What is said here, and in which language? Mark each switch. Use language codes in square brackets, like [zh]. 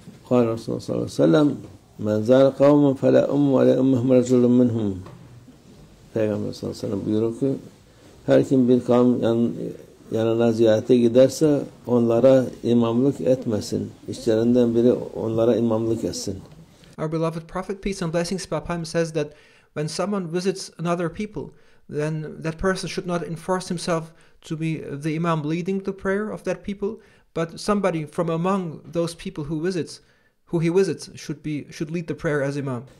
[ar] قال رسول الله صلى الله عليه وسلم من زار قوما فلا ولا أمهم رجل منهم. [tr] Peygamber sallallahu aleyhi ve sellem buyuruyor ki her kim bir kavim yanına ziyarete giderse onlara imamlık etmesin. İşlerinden biri onlara imamlık etsin. [en] Our beloved Prophet, peace and blessings be upon him, says that when someone visits another people, then that person should not enforce himself to be the imam leading the prayer of that people, but somebody from among those people who he visits should lead the prayer as imam.